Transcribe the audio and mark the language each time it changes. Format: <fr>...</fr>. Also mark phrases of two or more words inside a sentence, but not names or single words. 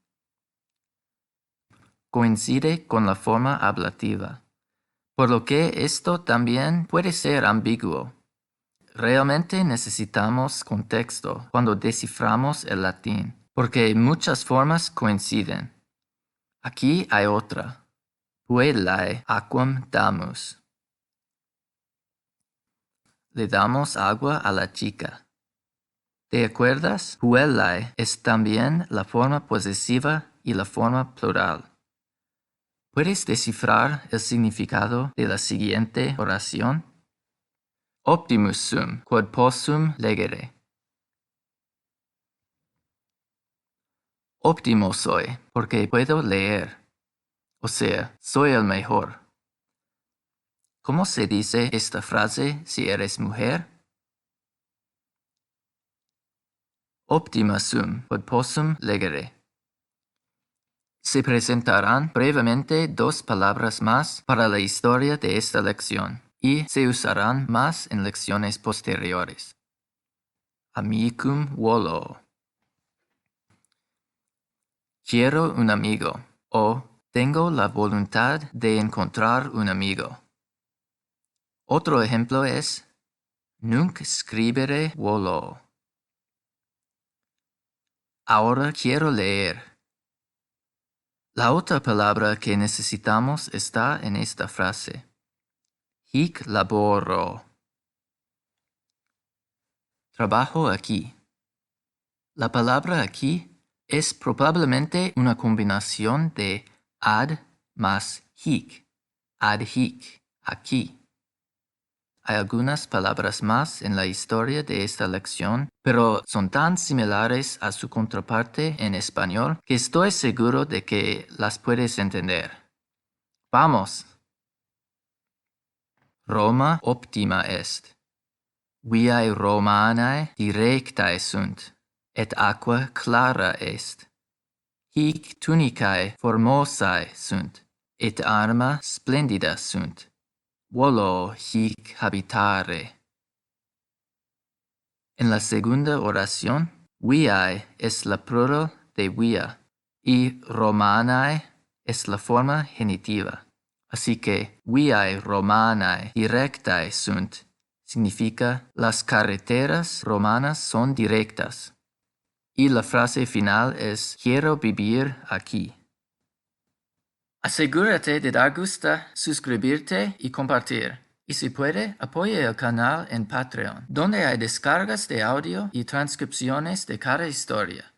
<es>Coincide con la forma ablativa, por lo que esto también puede ser ambiguo. Realmente necesitamos contexto cuando desciframos el latín, porque muchas formas coinciden. Aquí hay otra.</es> <la>Puellae aquam damus.</la> <es>Le damos agua a la chica. ¿Te acuerdas? Puellae es también la forma posesiva y la forma plural. ¿Puedes descifrar el significado de la siguiente oración?</es> <la>Optimus sum, quod possum legere.</la> <es>Óptimo soy, porque puedo leer. O sea, soy el mejor. ¿Cómo se dice esta frase si eres mujer?</es> <la>Optima sum, quod possum legere.</la> <es>Se presentarán brevemente 2 palabras más para la historia de esta lección y se usarán más en lecciones posteriores.</es> <la>Amicum volo.</la> <es>Quiero un amigo o tengo la voluntad de encontrar un amigo. Otro ejemplo es</es> <la>nunc scribere volo.</la> <es>Ahora quiero leer. La otra palabra que necesitamos está en esta frase.</es> <la>Hic laboro.</la> <es>Trabajo aquí. La palabra aquí es probablemente una combinación de ad más hic.</es> <la>Ad hic,</la> <es>aquí. Hay algunas palabras más en la historia de esta lección, pero son tan similares a su contraparte en español que estoy seguro de que las puedes entender.</es> <la>¡Vamos! Roma optima est. Viae Romanae directae sunt, et aqua clara est. Hic tunicae formosae sunt, et arma splendida sunt. Volo hic habitare.</la> <es>En la segunda oración, viae es la plural de via y Romanae es la forma genitiva. Así que</es> <la>viae Romanae directae sunt</la> <es>significa las carreteras romanas son directas. Y la frase final es quiero vivir aquí. Asegúrate de dar gusto, suscribirte y compartir. Y si puede, apoye el canal en Patreon, donde hay descargas de audio y transcripciones de cada historia.</es>